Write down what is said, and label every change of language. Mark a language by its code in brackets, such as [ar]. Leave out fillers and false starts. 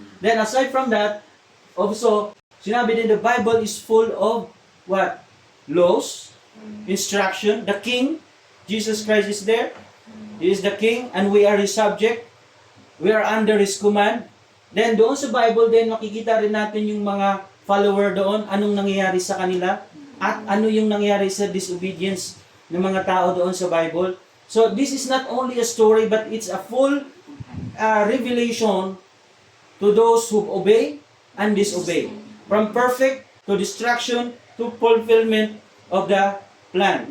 [en] Then aside from that, also, [tl] sinabi din [en] the Bible is full of what? Laws, instruction, the King, Jesus Christ is there. He is the King and we are His subject. We are under His command. [tl] Then doon sa Bible din, makikita rin natin yung mga follower doon, anong nangyayari sa kanila, at ano yung nangyayari sa disobedience ng mga tao doon sa Bible. [en] So this is not only a story, but it's a full revelation to those who obey and disobey. From perfect to destruction to fulfillment of the plan.